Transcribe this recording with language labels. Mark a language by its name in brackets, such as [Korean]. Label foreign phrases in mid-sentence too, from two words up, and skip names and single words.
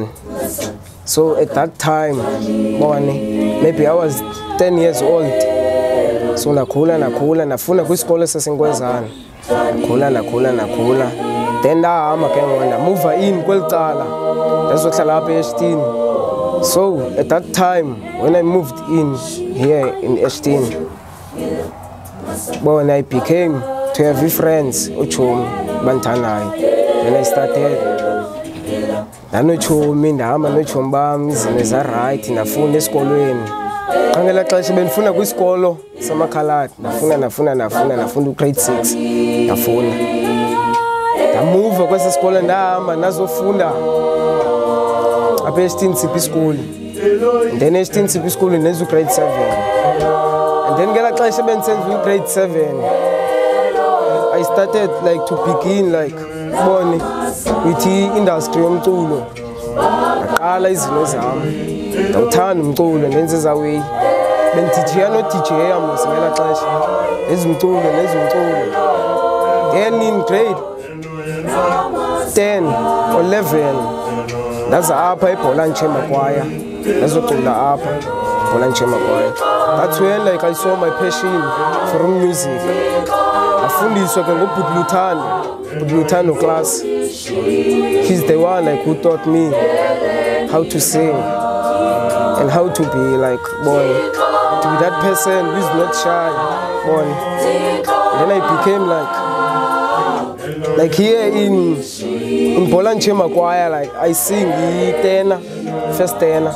[English] So at that time maybe I was 10 years old, [Xhosa] so nakhula nafunda kwisikolo sasenkwezana, nakhula then ndahamba ke ngoku ndamuva in kweli cala ndazohlala apha eShitini. [English] So at that time when I moved in here in Eshtini, I became to have friends [Xhosa] uchomi bantanayo. [English] Then I started [Xhosa] ndanochomi ndahamba nochomi bam, izinto za-right, ndafunda esikolweni. Xa ngela xesha bendifunda kwisikolo samakhaladi, ndafunda ugrade 6, ndafunda. Ndamuva kwesi sikolo ndahamba ndazofunda apha eShitini CP School. Then eShitini CP School ndenza ugrade 7. [English] And then [Xhosa] ngela xesha bendisenza ugrade 7, [English] I started like to begin like with industry yomculo. [Xhosa] Ndaqala izinto zami, ndawuthanda umculo, ndenza ezaweyi. Bendidija no-DJ mos ngela xesha, ndenza umculo. [English] Then in grade 10 or 11 [Xhosa] ndaza apha [English] eBholan Chamber Choir, [Xhosa] ndazocula apha [English] eBholan Chamber Choir. That's when like I saw my passion for music. [Xhosa] Afundiswa ke ngobudlutano class. [English] He's the one like who taught me how to sing and how to be like to be that person who's not shy, Then I became like here in Bolanchema choir, like I sing tenor, first tenor.